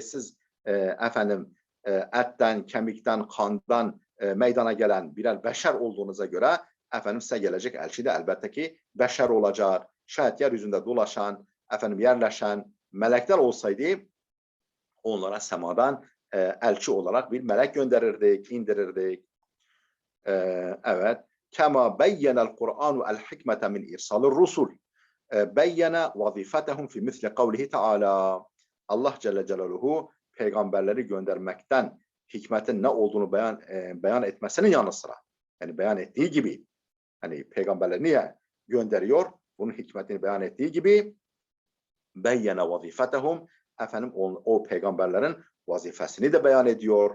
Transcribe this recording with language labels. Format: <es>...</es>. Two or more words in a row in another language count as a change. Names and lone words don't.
<tr>Siz etten, kemikten, kandan meydana gelen birer beşer olduğunuza göre size gelecek elçi de elbette ki beşer olacak. Şayet yeryüzünde dolaşan, yerleşen melekler olsaydı onlara semadan elçi olarak bir melek gönderirdik, indirirdik.</tr> <ar>Evet. كما بين القرآن الحكمة من إرسال الرسل. بين وظيفتهم في مثل قوله تعالى.</ar> <tr>Allah Celle Celaluhu peygamberleri göndermekten hikmetin ne olduğunu beyan etmesinin yanı sıra, yani beyan ettiği gibi, hani peygamberleri niye gönderiyor? Bunun hikmetini beyan ettiği gibi</tr> <ar>بين وظيفتهم,</ar> <tr>efendim o peygamberlerin vazifesini de beyan ediyor.</tr>